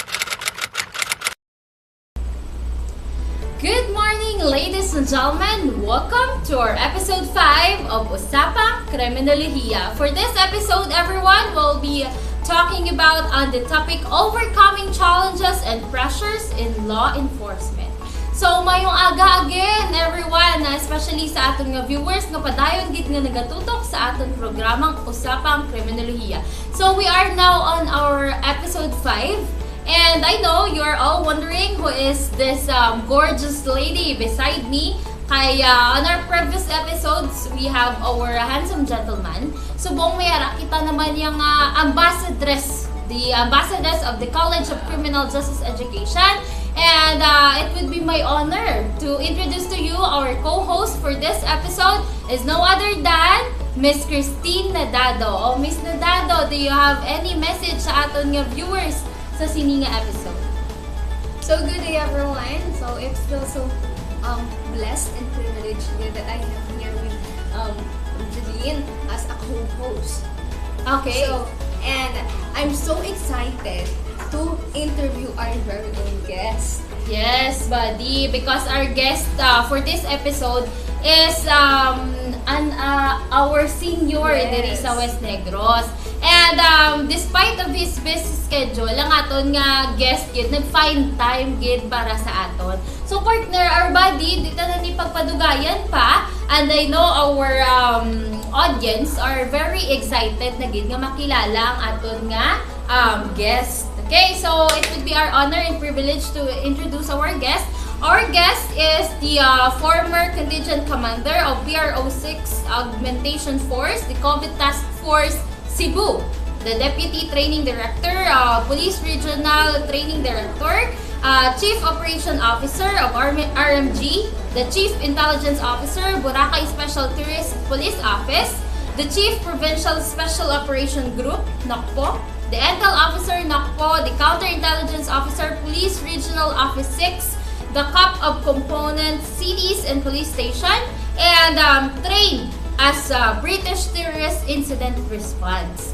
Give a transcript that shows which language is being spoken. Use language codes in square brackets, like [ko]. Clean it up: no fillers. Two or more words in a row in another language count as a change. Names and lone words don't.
[en] Good morning, ladies and gentlemen. Welcome to our episode 5 of Usapang Kriminolohiya. For this episode, everyone will be talking about on the topic overcoming challenges and pressures in law enforcement. So, [hil] mayong aga [en] again, everyone, [hil] especially sa atong viewers nga padayon gid nga nagatutok sa atong programang Usapang Kriminolohiya. [en] So, we are now on our episode 5. And I know you're all wondering who is this gorgeous lady beside me. Kaya on our previous episodes, we have our handsome gentleman. [hil] So buong mayara, kita naman yung ambassadress, [en] the ambassadress of the College of Criminal Justice Education. And it would be my honor to introduce to you our co-host for this episode is no other than Miss Christine Nadado. O Miss Nadado, do you have any message [hil] sa aton nga [en] viewers sa sininga episode? So good day everyone. So it's still so blessed and privileged that I have here with Jeline as a co-host. Okay. So, and I'm so excited to interview our very own guest. Yes, buddy. Because our guest for this episode is our senior [hil] diri sa [en] West Negros. [hil] And [en] despite of his busy schedule, [hil] ang aton nga guest gid nag-find time gid para sa aton. [en] So partner, our buddy, [hil] dito na ni pagpadugayan pa, [en] and I know our audience are very excited [hil] na gid nga makilala ang aton nga guest. [en] Okay, so it would be our honor and privilege to introduce our guest. Our guest is the former contingent commander of PRO6 Augmentation Force, the COVID Task Force Cebu, the Deputy Training Director, Police Regional Training Director, Chief Operation Officer of RMG, the Chief Intelligence Officer, Boracay Special Tourist Police Office, the Chief Provincial Special Operation Group, NOCPO, the Intel Officer, NOCPO, the Counterintelligence Officer, Police Regional Office 6, the COP of Components, Cities and Police Station, and trained as British Terrorist Incident Response.